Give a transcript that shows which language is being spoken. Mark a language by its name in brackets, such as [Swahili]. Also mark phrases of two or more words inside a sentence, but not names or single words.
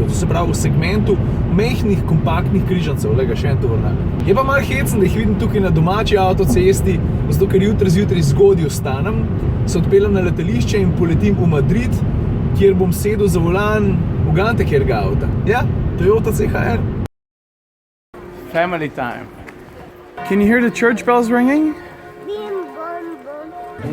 [Slovenian] To se pravi v segmentu mehkih, kompaktnih križancev. Lega, še en tovornjak. Je pa malo hecen, da jih vidim tukaj na domači avtocesti, zato ker jutri zjutraj zgodaj vstanem, se odpeljem na letališče in poletim v Madrid, kjer bom sedel za volan ugante kjerga avta. Ja, Toyota CHR. [English] Family time. Can you hear the church bells ringing? Bim, bom, bom.